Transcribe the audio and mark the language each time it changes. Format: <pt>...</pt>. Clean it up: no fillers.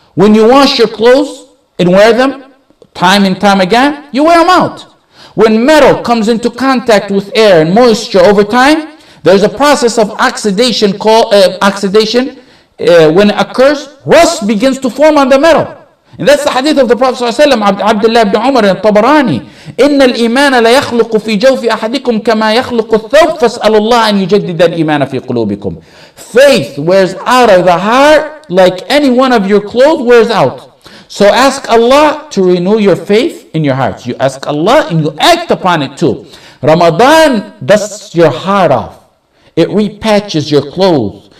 <en>When you wash your clothes and wear them time and time again, you wear them out. When metal comes into contact with air and moisture over time, there's a process of oxidation called when it occurs, rust begins to form on the metal. And that's the hadith of the Prophet ﷺ, Abdullah ibn Umar and Tabarani.</en> <ar>إن الإيمان لا يخلق في جوف أحدكم كما يخلق الثوب فاسألوا الله أن يجدد الإيمان في قلوبكم.</ar> <en>Faith wears out of the heart like any one of your clothes wears out. So ask Allah to renew your faith in your hearts. You ask Allah and you act upon it too. Ramadan dusts your heart off. It repatches your clothes.</en>